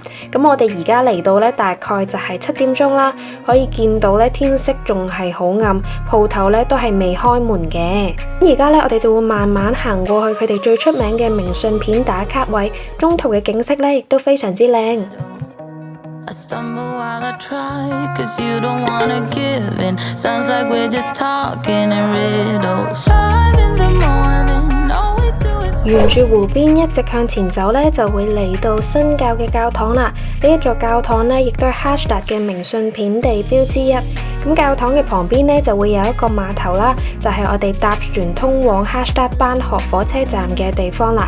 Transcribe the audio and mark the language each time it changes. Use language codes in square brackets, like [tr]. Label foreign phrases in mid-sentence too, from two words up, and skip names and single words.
[yue] 咁我哋而家嚟到呢，大概就係7點鐘啦，可以見到呢天色仲係好暗，鋪頭呢都係未開門嘅。而家呢，我哋就會慢慢行過去佢哋最出名嘅明信片打卡位，中途嘅景色呢亦都非常之靚。 [en] I stumble while I try, 'cause you don't wanna give in. Sounds like we're just talking in riddles. 5 in the morning, all we do is [yue] 沿住湖邊一直向前走呢，就會嚟到新教嘅教堂啦。呢一座教堂呢，亦都係 Hashtag 嘅明信片地標之一。咁教堂嘅旁邊呢，就會有一個碼頭啦，就係我哋搭船通往 Hashtag Bahnhof 火車站嘅地方啦。